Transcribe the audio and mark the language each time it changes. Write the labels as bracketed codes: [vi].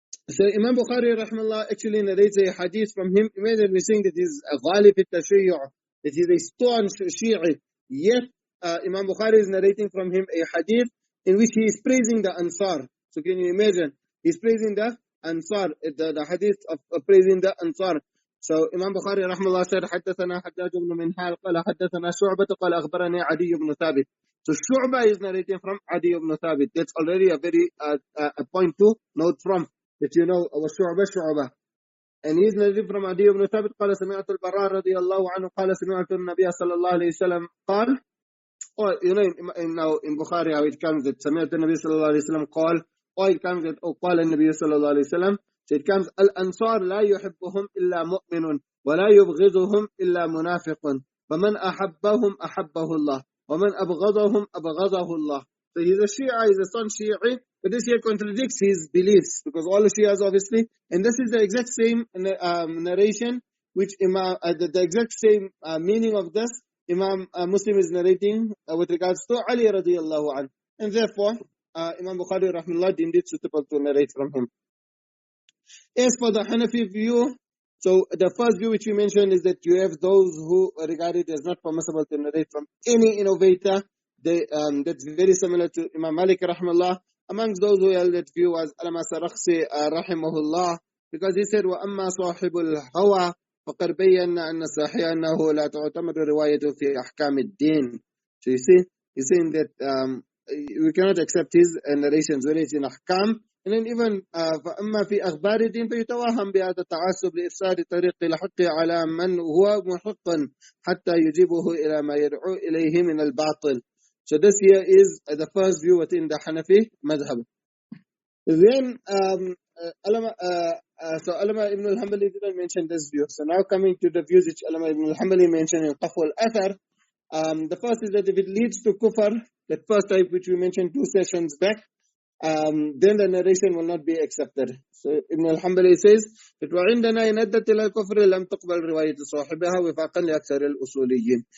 [en] So Imam Bukhari rahmallah actually narrates a hadith from him. Imagine we're saying that he's a ghalib al-tashayyu', that he's a stone Shi'i. Yet Imam Bukhari is narrating from him a hadith in which he is praising the Ansar. So can you imagine? He's praising the Ansar, the hadith of praising the Ansar. So Imam Bukhari rahmallah said, [ar] حدثنا حجاج بن منهال قال حدثنا شعبة قال أخبرني عدي بن ثابت. [en] So Shu'bah is narrating from Adi ibn Thabit. That's already a very a point to note from, that you know was Shu'bah. And he's narrating from Adi ibn Thabit [ar] قال سمعت البراء رضي الله عنه قال سمعت النبي صلى الله عليه وسلم قال. [en] Or you know in Bukhari how it comes that [ar] سمعت النبي صلى الله عليه وسلم قال, [en] or it comes that [ar] قال النبي صلى الله عليه وسلم. [en] So it comes [ar] الأنصار لا يحبهم إلا مؤمن ولا يبغضهم إلا منافق فمن أحبهم أحبه الله ومن أبغضهم أبغضه الله. [en] So he's a Shia, he's a son Shi'i, but this here contradicts his beliefs, because all the Shias obviously, and this is the exact same narration which Imam, the exact same meaning of this Imam Muslim is narrating with regards to Ali radiallahu anhu, and therefore Imam Bukhari rahimahullah deemed it suitable to narrate from him. As for the Hanafi view, So the first view which we mentioned is that you have those who regard it as not permissible to narrate from any innovator. That's very similar to Imam Malik rahimahullah. Amongst those who held that view was Alama Sarakhsi rahimahullah, because he said, [ar] وَأَمَّا صَاحِبُ الْهَوَى فَقَدْ بَيَّنَّا أَنَّ الصَّحِيحَ أَنَّهُ لَا تُعْتَمَدُ رِوَايَةُ فِي أَحْكَامِ الدِّينِ. [en] So you see, he's saying that we cannot accept his narrations when it's in ahkam. And then even [ar] فأما في أخبار الدين فيتوهم بهذا التعصب لإفساد طريق الحق على من هو محق حتى يجيبه إلى ما يدعو إليه من الباطل. [en] So this here is the first view within the Hanafi madhab. Then Alama Ibn al-Hanbali didn't mention this view. So now coming to the views which Alama Ibn al-Hanbali mentioned in Qafwa al-Athar. The first is that if it leads to kufr, that first type which we mentioned 2 sessions back, then the narration will not be accepted. So Ibn al-Hanbali says that [ar] وَعِنْدَنَا إِنْ أَدَّتْ إِلَى الْكُفْرِ لَمْ تُقْبَلْ رِوَايَةُ صَاحِبِهَا وِفَاقًا لِأَكْثَرِ الْأُصُولِيِّينَ.